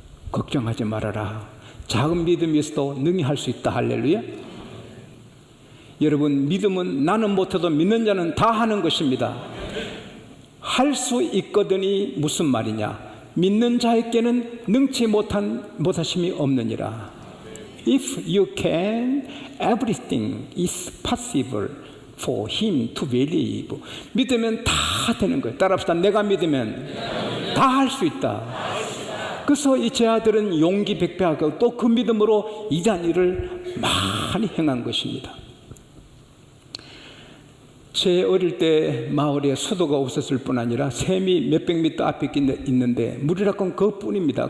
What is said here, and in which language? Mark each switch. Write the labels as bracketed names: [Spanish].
[Korean] 걱정하지 말아라. 작은 믿음이 있어도 능히 할 수 있다. 할렐루야. 여러분 믿음은 나는 못해도 믿는 자는 다 하는 것입니다. 할 수 있거든이 무슨 말이냐. 믿는 자에게는 능치 못하심이 없느니라. [English] If you can, everything is possible for him to believe. [Korean] 믿으면 다 되는 거예요. 따라합시다. 내가 믿으면 다 할 수 있다. 그래서 이 제 아들은 용기 백배하고 또 그 믿음으로 이단 일을 많이 행한 것입니다. 제 어릴 때 마을에 수도가 없었을 뿐 아니라 샘이 몇백 미터 앞에 있는데 물이라곤 그것뿐입니다.